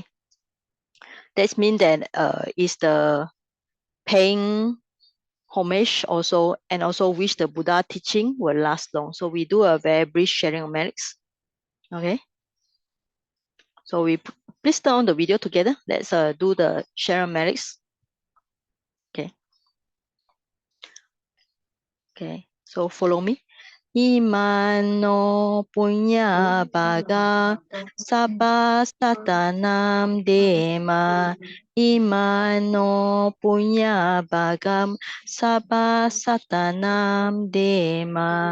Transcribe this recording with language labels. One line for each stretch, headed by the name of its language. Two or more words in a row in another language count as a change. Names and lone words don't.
English: That means that is the paying homage also, and also wish the Buddha teaching will last long. So we do a very brief sharing of merits. Okay. So we please turn on the video together. Let's do the sharing of merits. Okay. Okay. So follow me.
Pali: Imano punya baga sabba satanam dema. Imano punya bagam sabba satanam dema.